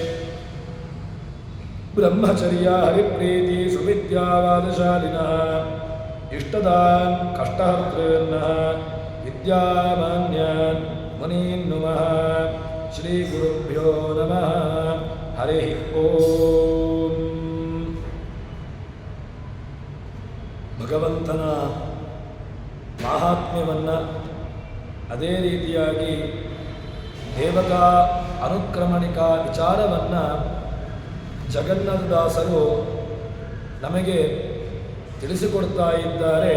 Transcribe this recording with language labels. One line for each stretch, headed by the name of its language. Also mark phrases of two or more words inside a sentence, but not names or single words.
Sanskrit: ब्रह्मचर्य हरिप्रीति सुविद्यावादशालिनः इष्टदान् कष्टहर्तॄन्नः विद्यामान्यान् मुनीन् नुमः श्रीगुरुभ्यो नमः हरिः ओम्
Kannada: ಭಗವಂತನ ಮಾಹಾತ್ಮ್ಯವನ್ನು ಅದೇ ರೀತಿಯಾಗಿ ದೇವತಾ ಅನುಕ್ರಮಣಿಕಾ ವಿಚಾರವನ್ನು ಜಗನ್ನಾಥದಾಸರು ನಮಗೆ ತಿಳಿಸಿಕೊಡ್ತಾ ಇದ್ದಾರೆ.